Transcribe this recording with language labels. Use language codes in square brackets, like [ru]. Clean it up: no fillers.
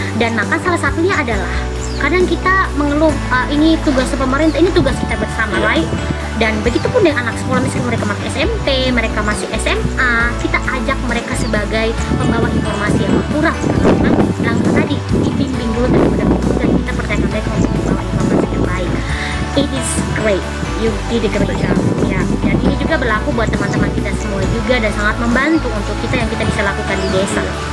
[id] Dan maka salah satunya adalah kadang kita mengeluh, ini tugas pemerintah, ini tugas kita bersama, right? Dan begitu pun dengan anak sekolah, misalnya mereka masih SMP, mereka masih SMA, kita ajak mereka sebagai pembawa informasi yang akurat, karena langsung tadi dibimbing dulu dan kita percayakan mereka untuk membawa informasi yang baik. [en] It is great, you did a great job. [id] Ya, dan ini juga berlaku buat teman-teman kita semua juga, dan sangat membantu untuk kita yang kita bisa lakukan di desa.